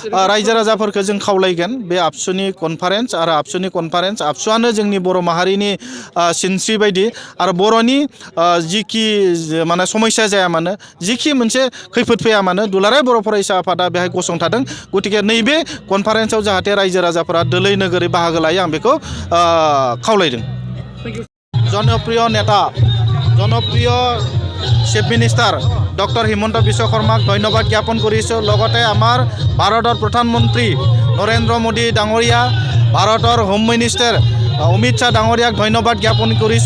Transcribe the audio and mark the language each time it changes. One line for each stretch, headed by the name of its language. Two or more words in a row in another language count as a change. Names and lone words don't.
Bodo: रायजो राजाफोरखौ जों खावलायगोन बे आबसुनि कनफारेन्स आरो आबसुआनो जोंनि बर' माहारिनि सिनस्रि बायदि आरो बर'नि जिखि माने समस्या जाया मानो, जिखि मोनसे खैफोद फैया मानो, दुलाराय बर' फरायसा आफादा बेहाय गसंथादों। गतिके नैबे कनफारेन्सआव जाहाथे रायजो राजाफोरा दोलै नोगोरै बाहागो लायो, आं बेखौ खावलायदों।
Assamese: জনপ্রিয় নেতা, জনপ্রিয়
English: chief minister
Assamese: ডক্টৰ হিমন্ত বিশ্ব শৰ্মাক ধন্যবাদ জ্ঞাপন কৰিছোঁ। লগতে আমাৰ ভাৰতৰ প্ৰধানমন্ত্ৰী নৰেন্দ্ৰ মোদী ডাঙৰীয়া, ভাৰতৰ
English: home minister
Assamese: অমিত শ্বাহ ডাঙৰীয়াক ধন্যবাদ জ্ঞাপন কৰিছোঁ।